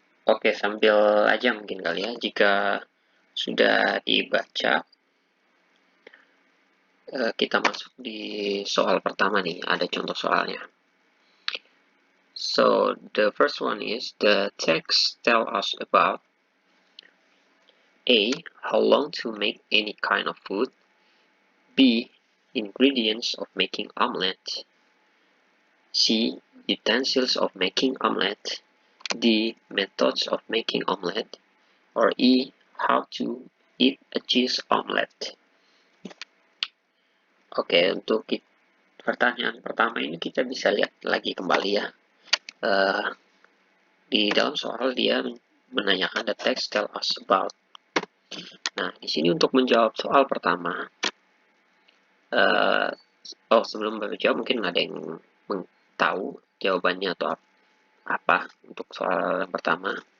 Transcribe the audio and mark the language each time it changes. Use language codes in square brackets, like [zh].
[id] Oke, sambil aja mungkin kali ya, jika sudah dibaca. kita masuk di soal pertama nih, ada contoh soalnya. [en] So, the first one is, the text tell us about A. How long to make any kind of food. B. Ingredients of making omelette. C. Utensils of making omelette. D. Methods of making omelette. Or E. How to eat a cheese omelette. [id] Oke, untuk pertanyaan pertama ini kita bisa lihat lagi kembali ya. Di dalam soal dia menanyakan [en] the text tell us about. [id] Nah, di sini untuk menjawab soal pertama, sebelum menjawab mungkin ada yang tahu jawabannya atau apa untuk soal yang pertama.